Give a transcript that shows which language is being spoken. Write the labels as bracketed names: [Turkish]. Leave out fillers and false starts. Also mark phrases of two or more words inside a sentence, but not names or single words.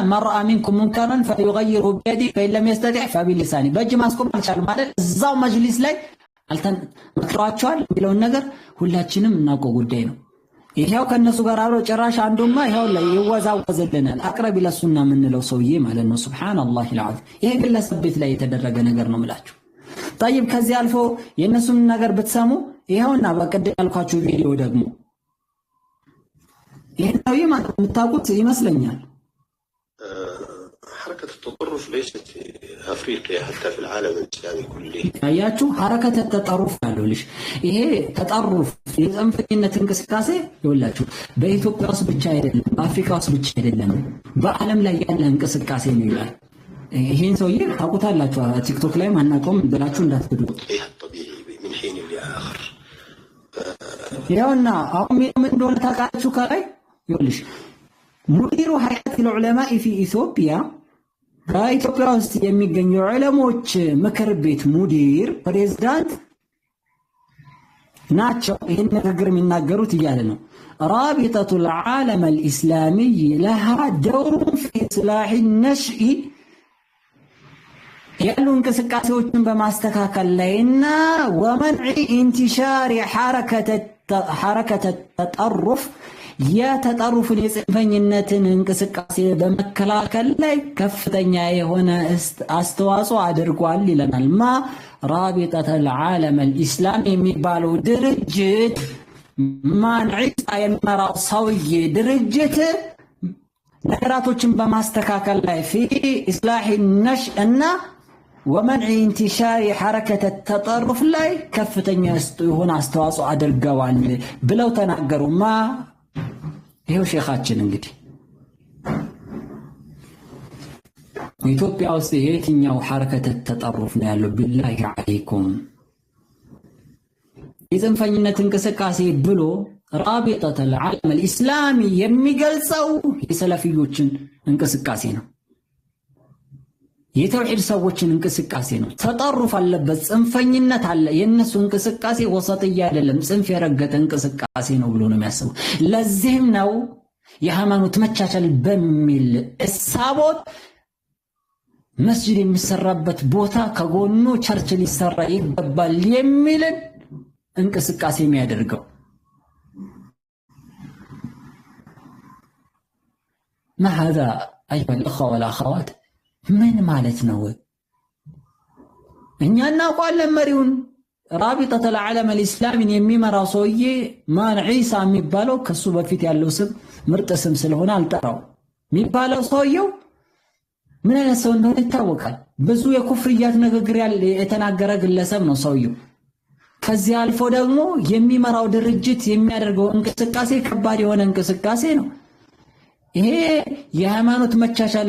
[Arabic] من رأى منكم منكرا فليغيره بيده فإن لم يستطع فبلسانه፣ [Amharic] በእጅ ማስቆም አልቻለም ማለት እዛው መጅሊስ ላይ መክሯቸዋል የሚለውን ነገር ሁላችንም እናውቀው ጉዳይ ነው። ይሄው ከነሱ ጋር አብሮ ጭራሽ አንዱማ ይሄው ላይ ይወዛወዝልናል። አቅረብ ለሱና የምንለው ሰውዬ ማለት ነው። [Arabic] سبحان الله العظيم [Amharic] ይሄ ግለሰብ ቤት ላይ የተደረገ ነገር ነው ምላችሁ። طيب ከዚህ አልፎ የነሱን ነገር ብትሰሙ ይሄውና በቀደም ያልኳችሁ ቪዲዮ ደግሞ ይሄ ሰውዬ ማለት የምታውቁት ይመስለኛል። [Arabic] حركة التطرف ليست في أفريقيا حتى في العالم الإسلامي كله. [Amharic] አያችሁ [Arabic] حركة التطرف [Amharic] አለልሽ። ይሄ ተጠሩፍ የጽንፈኝነት እንቅስቃሴ ይኸውላችሁ በኢትዮጵያ ውስጥ ብቻ አይደለም፣ በአፍሪካ ውስጥ ብቻ አይደለም፣ በዓለም ላይ ያለ እንቅስቃሴ ነው ይላል። ይሄን ሰውዬ ታውቁታላችሁ። ቲክቶክ ላይ ማናቆም ብላችሁ እንዳትሄዱ። [Arabic] من حين لآخر. [Amharic] ይኸውና አሁን ምን እንደሆነ ታውቃላችሁ። ከላይ ይኸውልሽ [Arabic] مدير هيئة العلماء في [Amharic] ኢትዮጵያ በኢትዮጵያ ውስጥ የሚገኙ ዑለሞች ምክር ቤት ሙዲር ፕሬዝዳንት ናቸው። ይህን ንግግር የሚናገሩት እያለ ነው [Arabic] رابطة العالم الإسلامي لها دور في إصلاح النشء [Amharic] ያሉ እንቅስቃሴዎችን በማስተካከል ላይና [Arabic] ومنع انتشار حركة التطرف [Amharic] የተጠሩፍን የጽንፈኝነትን እንቅስቃሴ በመከላከል ላይ ከፍተኛ የሆነ አስተዋጽኦ አድርጓል ይለናል። [Arabic] رابطة العالم الإسلامي [Amharic] የሚባለው ድርጅት ማን ዒሳ የሚመራው ሰውዬ ድርጅት ነገራቶችን በማስተካከል ላይ [Arabic] في إصلاح النشء [Amharic] እና [Arabic] ومنع انتشار حركة التطرف [Amharic] ላይ ከፍተኛ የሆነ አስተዋጽኦ አድርገዋል ብለው ተናገሩ። ይሄው ሼኻችን እንግዲህ ኢትዮጵያ ውስጥ የትኛው [Arabic] حركة التطرف [Amharic] ነው ያለው? [Arabic] بالله عليكم [Amharic] የጽንፈኝነት እንቅስቃሴ ብሎ [Arabic] رابطة العالم الإسلامي [Amharic] የሚገልጸው የሰለፊዮችን እንቅስቃሴ ነው። የተውሂድ ሰዎችን እንቅስቃሴ ነው። ተጠሩፍ አለበት፣ ጽንፈኝነት አለ። የነሱ እንቅስቃሴ ወሰጥያ አይደለም፣ ጽንፍ የረገጠ እንቅስቃሴ ነው ብሎ ነው የሚያስበው። ለዚህም ነው የሃይማኖት መቻቻል በሚል እሳቦት መስጂድ የሚሰራበት ቦታ ከጎኑ ቸርች ሊሰራ ይገባል የሚልን እንቅስቃሴ የሚያደርገው። [Arabic] ما هذا أيها الأخوة والأخوات [Amharic] ምን ማለት ነው? እኛ እናውቃለን መሪውን [Arabic] رابطة العالم الإسلامي [Amharic] የሚመራው ሰውዬ ማን ዒሳ የሚባለው ከሱ በፊት ያለው ስም ምርጥ ስም ስለሆነ አልጠራው የሚባለው ሰውየው ምን አይነት ሰው እንደሆነ ይታወቃል። ብዙ የኩፍርያት ንግግር የተናገረ ግለሰብ ነው ሰውየው። ከዚህ አልፎ ደግሞ የሚመራው ድርጅት የሚያደርገው እንቅስቃሴ ከባድ የሆነ እንቅስቃሴ ነው። ይሄ የሃይማኖት መቻቻል